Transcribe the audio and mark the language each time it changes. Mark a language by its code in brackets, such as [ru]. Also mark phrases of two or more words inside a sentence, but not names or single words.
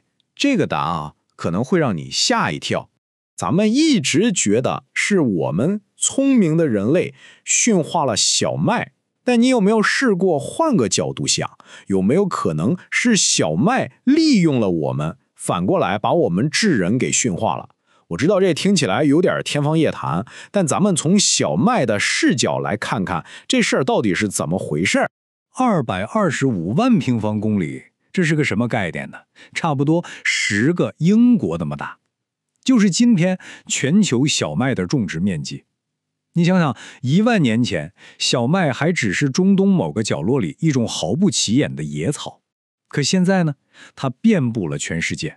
[zh] 這個答案啊，可能會讓你嚇一跳。咱們一直覺得是我們聰明的人類馴化了小麥，但你有沒有試過換個角度想？有沒有可能是小麥利用了我們，反過來把我們智人給馴化了？我知道這聽起來有點天方夜譚，但咱們從小麥的視角來看看這事兒到底是怎麼回事。 225萬平方公里，這是個什麼概念呢？差不多10個英國那麼大。就是今天全球小麥的種植面積。你想想，1萬年前，小麥還只是中東某個角落裡一種毫不起眼的野草，可現在呢，它遍布了全世界。